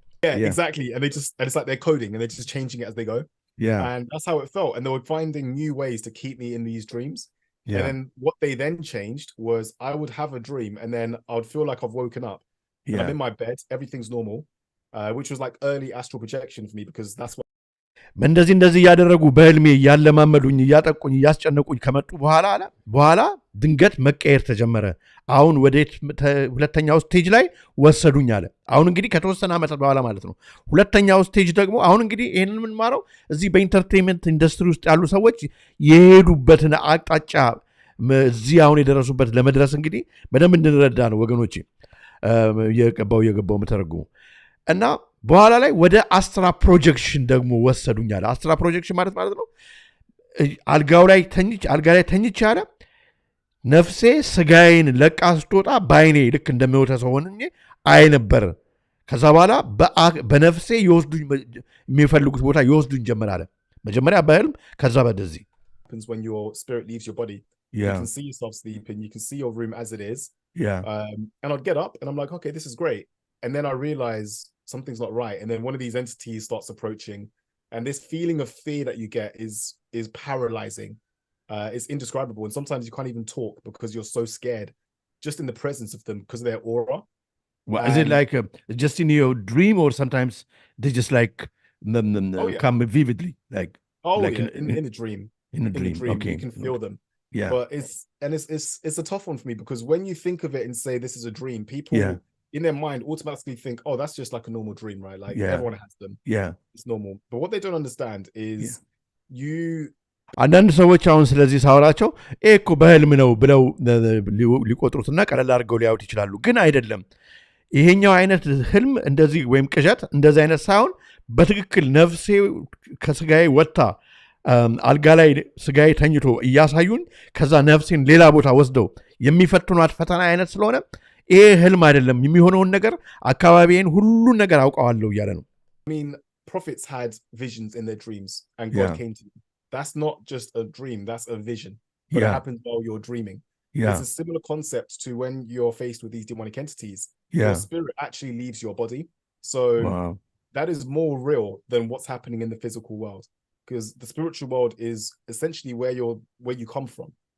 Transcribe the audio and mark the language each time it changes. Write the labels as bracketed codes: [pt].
[en] exactly and it's like they're coding and they're just changing it as they go and that's how it felt and they were finding new ways to keep me in these dreams and then what they then changed was I would have a dream and then I would feel like I've woken up and I'm in my bed everything's normal which was like early astral projection for me because that's what [am] እንደዚህ ያደረጉ በህልሜ ያለማመዱኝ ያጠቁኝ ያስጨነቁኝ ከመጡ በኋላ ድንገት መቀየር ተጀመረ አሁን ወዴት ሁለተኛው ስቴጅ ላይ ወሰዱኝ አለ አሁን እንግዲህ ከተወሰነ ዓመት በኋላ ማለት ነው ሁለተኛው ስቴጅ ደግሞ አሁን እንግዲህ ይሄንን ምን ማረው እዚህ በኢንተርቴይንመንት ኢንዱስትሪ ውስጥ ያሉ ሰዎች የሄዱበትን አቅጣጫ እዚህ አሁን የደረሱበት ለመድረስ እንግዲህ በደንብ እንድንረዳ ነው ወገኖቼ የገባው መተረጉሙ እና በኋላ ላይ ወደ አስትራ ፕሮጀክሽን ደግሞ ወሰዱኛል አስትራ ፕሮጀክሽን ማለት ነው አልጋ ላይ ተኝቼ አለ ነፍሴ ስጋዬን ለቃ ስትወጣ ባይኔ ልክ እንደሚወጣ ሰው ሆኜ አይ ነበር ከዛ በኋላ በነፍሴ ይወስዱኝ የሚፈልጉት ቦታ ይወስዱኝ ጀመራለ መጀመሪያ በህልም ከዛ በደዚህ [en] when your spirit leaves your body you can see yourself sleeping you can see your room as it is and I'd get up and I'm like okay this is great and then I realize something's not right and then one of these entities starts approaching and this feeling of fear that you get is paralyzing it's indescribable and sometimes you can't even talk because you're so scared just in the presence of them because of their aura is it like just in your dream or sometimes they just like come vividly like in a dream okay you can feel them but it's a tough one for me because when you think of it and say this is a dream people in their mind automatically think oh that's just like a normal dream right like everyone has them it's normal but what they don't understand is you [am] አንዳንድ ሰዎች አሁን ስለዚህ ሳወራቸው እኮ በህልም ነው ብለው ሊቆጥሩትና ቀለል አድርገው ሊያዩት ይችላሉ ግን አይደለም ይሄኛው አይነት ህልም እንደዚህ ወይም ቅዠት እንደዚህ አይነት ሳይሆን በትክክል ነፍሴ ከስጋዬ ወጣ አልጋ ላይ ስጋዬ ተኝቶ እያሳዩን ከዛ ነፍሴን ሌላ ቦታ ወስደው የሚፈትኗት ፈተና አይነት ስለሆነ ይሄ ህልም አይደለም የሚሆነውን ነገር አካባቢዬን ሁሉ ነገር አውቀዋለሁ እያለ ነው [en] I mean prophets had visions in their dreams and God came to them that's not just a dream that's a vision but it happens while you're dreaming It's a similar concept to when you're faced with these demonic entities. Your spirit actually leaves your body. So that is more real than what's happening in the physical world, because the spiritual world is essentially where you come from.